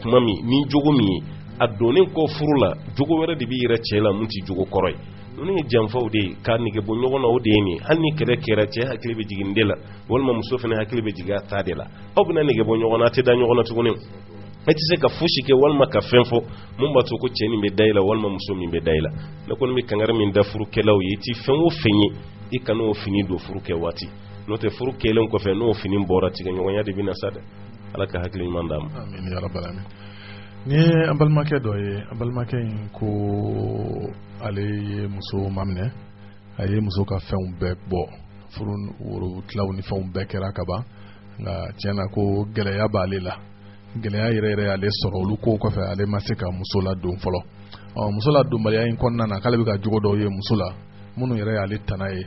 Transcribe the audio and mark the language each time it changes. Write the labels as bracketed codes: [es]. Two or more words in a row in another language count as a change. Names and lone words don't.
[bm] kuma min ni jogo min ye a donnen kɔ furu la jogo wɛrɛ de bɛ yɛrɛ cɛ la mun tɛ jogo kɔrɔ ye ninnu ye janfaw de ye k'a nege bɔ ɲɔgɔn na o de ye nin hali ni kɛlɛ kɛra cɛ hakili bɛ jigin de la walima muso fana hakili bɛ jigin a ta de la aw bɛna nege bɔ ɲɔgɔn na a tɛ da ɲɔgɔn na tuguni e tɛ se ka fosi kɛ walima ka fɛn fɔ mun b'a to ko cɛ nin bɛ da I la walima muso min bɛ da I la ne kɔni bɛ kangari min da furukɛlaw ye I tɛ fɛn o fɛn ye I kan'o fini don furu kɛ waati n'o tɛ furu kɛlen kɔfɛ n'o fini bɔra tigɛɲɔgɔnya de bɛ na sa dɛ Ala ka hakili ɲuman d'a ma [ar] آمين يا رب العالمين [bm] ni an balimakɛ dɔ ye an balimakɛ in ko ale ye muso maminɛ a ye muso ka fɛnw bɛɛ bɔ furu woro tilaw ni fɛnw bɛɛ kɛra ka ban nka tiɲɛna ko gɛlɛya b'ale la gɛlɛya yɛrɛ yɛrɛ ale sɔrɔ olu ko kɔfɛ ale ma se ka muso ladon fɔlɔ muso ladonbaliya in kɔnɔna na k'ale bɛ ka jogo dɔw ye muso la minnu yɛrɛ y'ale tana ye